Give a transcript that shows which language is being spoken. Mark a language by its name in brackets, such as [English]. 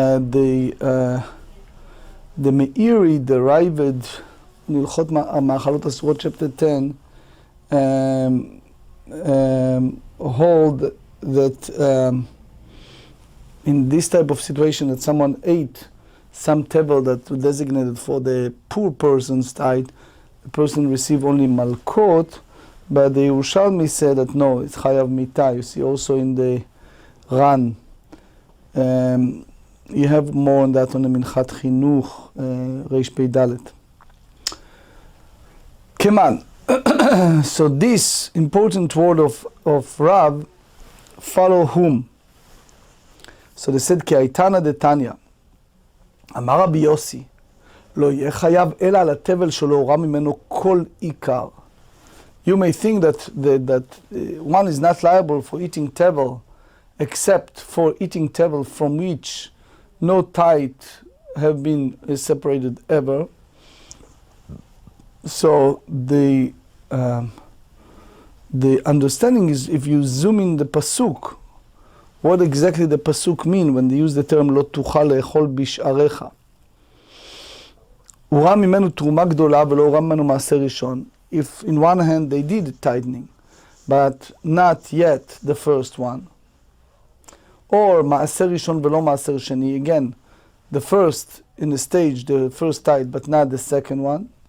[English] The Meiri derived in Hilchot Ma'achalot Asurot chapter 10 hold that in this type of situation that someone ate some tevel that was designated for the poor person's tithe, the person received only Malkot, but the Yerushalmi said that no, it's Chayav Mita. You see also in the Ran. You have more on that on the Minchat Chinuch, Reish Pei Dalet. Keman. So this important word of Rav, follow whom? So they said, [Hebrew] כי הייתנא דתניא, אמר רבי יוסי, לא יהיה חייב אלא על התבל שלא הורם ממנו כל עיקר. [English] You may think that one is not liable for eating tevel, except for eating tevel from which no tithe have been separated ever. So the understanding is, if you zoom in the pasuk, what exactly the pasuk mean when they use the term [Hebrew] לא תוכל לאכול בשעריך. הורם ממנו תרומה גדולה ולא הורם ממנו מעשר ראשון. [English] If in one hand they did tithing, but not yet the first one. Or [Hebrew] מעשר ראשון ולא מעשר שני, [English] again, the first in the stage, the first tithe, but not the second one.